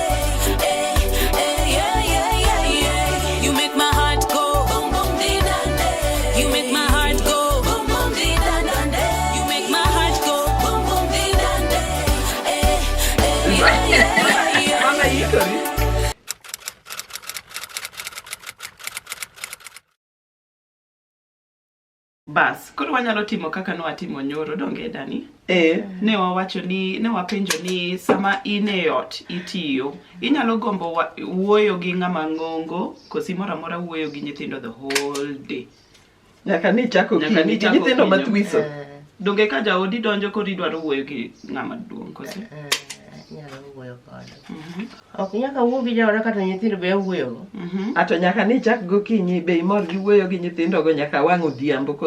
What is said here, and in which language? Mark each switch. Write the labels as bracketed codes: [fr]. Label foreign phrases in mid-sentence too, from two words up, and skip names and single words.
[en] Yeah yeah yeah yeah. You make my heart go boom boom dee dande. You make my heart go boom boom dee dande. You make my heart go boom boom dee dande. Yeah yeah yeah. Mama, you could. [luo] Bas, koro wanyalo timo kaka no atimo nyoro donge Dani? Ne wapenjo ni sama in e ot itiyo, inyalo gombo wuoyo gi ng'ama ng'ongo, kosi mora mora wuoyo gi nyithindo [en] the whole day. [luo] Nyaka ni chako nyithindo matwiso. Donge ka jaodi donjo kori dwaro wuoyo gi ng'ama duong' kosi? Nyalo wuoyo kode. Ok nyaka wuo gi jaoda kata nyithindo be wuoyo. Ato nyaka ni chak gokinyi be imor gi wuoyo gi nyithindo go nyaka wang' odhiambo kose.